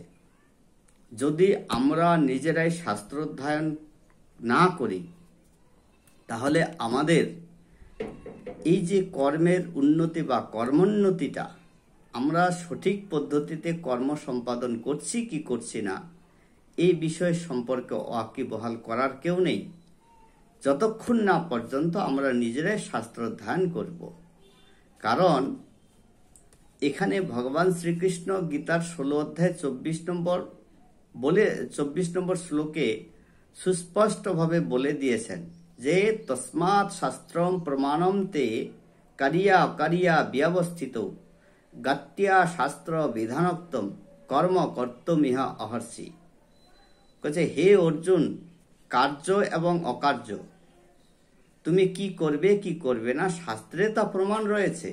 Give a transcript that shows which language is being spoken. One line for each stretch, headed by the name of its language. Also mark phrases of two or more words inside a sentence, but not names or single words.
Bangla: যদি আমরা নিজেরাই শাস্ত্র অধ্যয়ন না করি তাহলে আমাদের এই যে কর্মের উন্নতি বা কর্মোন্নতিটা, আমরা সঠিক পদ্ধতিতে কর্ম সম্পাদন করছি কি করছি না, এই বিষয় সম্পর্কে ওয়াকিবহাল করার কেউ নেই যতক্ষণ না পর্যন্ত আমরা নিজেরাই শাস্ত্র অধ্যয়ন করব। কারণ এখানে ভগবান শ্রীকৃষ্ণ গীতার 16 অধ্যায় 24 নম্বর শ্লোকে সুস্পষ্টভাবে বলে দিয়েছেন যে
Sanskrit: তস্মাৎ শাস্ত্রম প্রমাণম তে কারিয়া ব্যবস্থিত গত্যা শাস্ত্র বিধানোক্তম কর্ম কর্তুমিহ অহর্ষি।
Bangla: হে অর্জুন, কার্য এবং অকার্য তুমি কি করবে কি করবে না শাস্ত্রে তা প্রমাণ রয়েছে।